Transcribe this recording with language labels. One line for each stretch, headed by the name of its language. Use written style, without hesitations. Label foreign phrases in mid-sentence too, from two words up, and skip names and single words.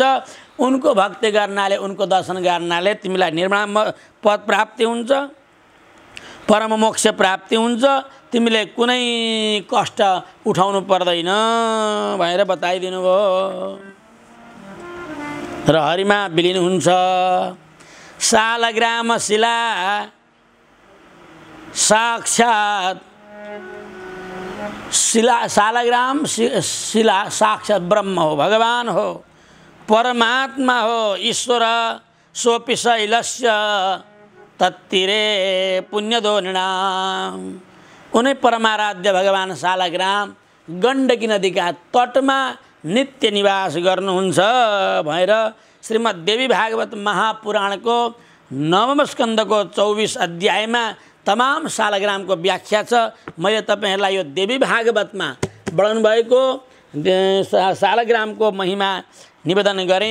Nepali: उनको भक्ति गर्नाले, उनको दर्शन गर्नाले तिमीलाई निर्वाण पद प्राप्ति हुन्छ, परम मोक्ष प्राप्ति हुन्छ। तिमीले कुनै कष्ट उठाउनु पर्दैन भनेर बताइदिनु भयो। र हरिमा विलिन हुन्छ। शालग्राम शिला साक्षात् शालग्राम शिला साक्षात् ब्रह्म हो, भगवान हो, परमात्मा हो, ईश्वर।
Sanskrit: सोऽपि शैलस्य तत्तीरे पुण्यदो नृणाम्।
Nepali: उनै परमाराध्य भगवान शालग्राम गण्डकी नदीका तटमा नित्य निवास गर्नुहुन्छ भनेर श्रीमद् देवी भागवत महापुराणको 9औं स्कन्धको 24 अध्यायमा तमाम शालग्रामको व्याख्या छ। मैले तपाईहरुलाई यो देवी भागवतमा वर्णन भएको शालग्रामको महिमा निवेदन गरेँ।